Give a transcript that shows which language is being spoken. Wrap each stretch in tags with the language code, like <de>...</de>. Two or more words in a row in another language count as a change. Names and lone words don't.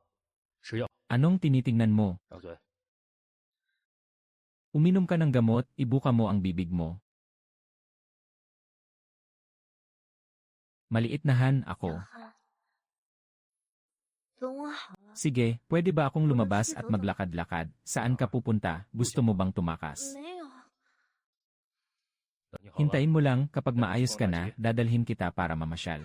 <zh>吃药，</zh> <tl>Anong tinitingnan mo?</tl> <zh>张嘴。</zh> <tl>Uminom ka ng gamot, ibuka mo ang bibig mo. Maliit na Han ako.</tl> <zh>等我好了，</zh> <tl>Sige, pwede ba akong lumabas at maglakad-lakad? Saan ka pupunta? Gusto mo bang tumakas?</tl> <zh>没有，等你好了</zh> <tl>Hintayin mo lang, kapag maayos ka na, dadalhin kita para mamasyal.</tl>